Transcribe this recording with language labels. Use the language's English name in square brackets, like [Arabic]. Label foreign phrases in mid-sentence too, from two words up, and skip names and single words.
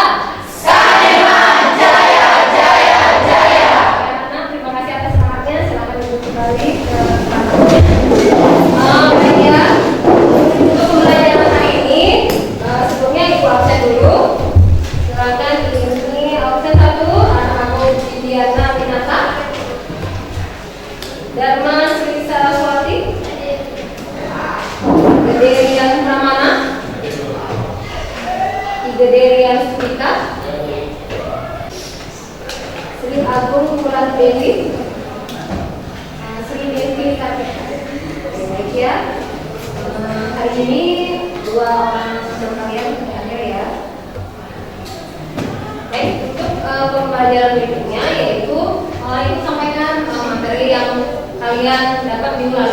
[Indonesian] Skaneman Jaya Jaya Jaya. Anak-anak, terima kasih atas semangatnya. Silakan duduk kembali ke tempatnya. Baik ya. Untuk pembelajaran hari ini, sebelumnya Ibu absen dulu. Silakan ini absen 1, anak aku Diana Minata, Dharma Sri Saraswati, Gederian Pramana, Gederian Sumika, Sri Agung Murat Dewi, Sri Devi Kartika. Baik ya. Hari ini 2 orang sedang kalian hadir ya. Baik, untuk pembelajaran berikutnya yaitu ini sampaikan materi yang kalian dapat minggu lalu.